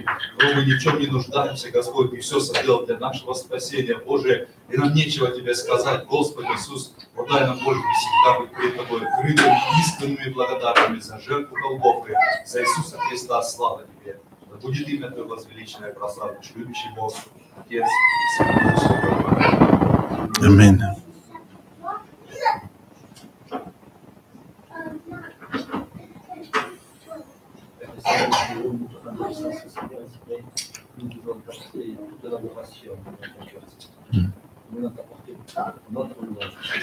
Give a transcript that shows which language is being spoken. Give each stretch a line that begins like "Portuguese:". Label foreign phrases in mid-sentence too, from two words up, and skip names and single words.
Russian: Но мы ни в чем не нуждаемся, Господь, Ты все соделал для нашего спасения, Боже, и нам нечего Тебе сказать, Господи Иисус, подай нам, Боже, всегда быть перед Тобой открытыми, искренними благодарными за жертву Голгофы, за Иисуса Христа, слава Тебе. Да будет имя Твое возвеличенное, прославишь, любящий Бог, Отец, Сын и Дух Святой.
French: Amen. Nous devons apporter toute l'adoration de notre cœur. Nous devons apporter notre louange.